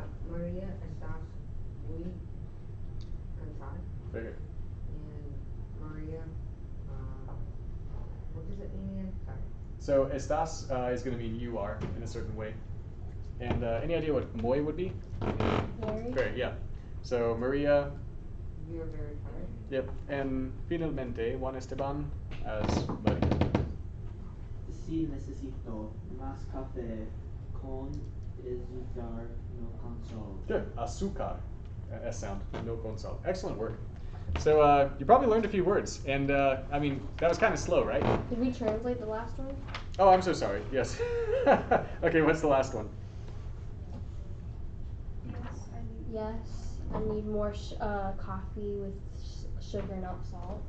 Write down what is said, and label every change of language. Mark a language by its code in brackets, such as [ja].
[es] Maria estás muy cansada? [en] Very good. And Maria, what does it mean again? Sorry. So estás is going to mean you are in a certain way. And any idea what muy would be? Very. Very, yeah. So Maria, You're very tired. yep. And finalmente Juan Esteban as Maria. [es] Si necesito más café con azúcar no con sal. [en] Good. Azúcar. S sound. [es] No con sal. [en] Excellent work. So you probably learned a few words. And I mean, that was kind of slow, right? Did we translate the last one? Oh, I'm so sorry. Yes. Okay, what's the last one? Yes, I need. Yes. I need more coffee with sugar, not salt.